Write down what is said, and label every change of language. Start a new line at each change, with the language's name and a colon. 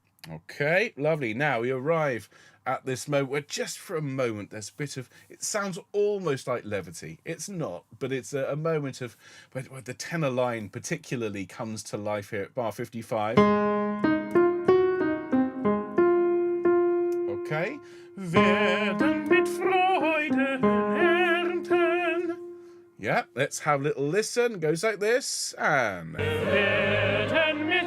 English: Okay, lovely. Now we arrive at this moment where just for a moment there's a bit of... It sounds almost like levity. It's not, but it's a moment of... where the tenor line particularly comes to life here at bar 55. Okay.
German: Werden mit Freude ernten.
English: Yeah, let's have a little listen. It goes like this. And... Werden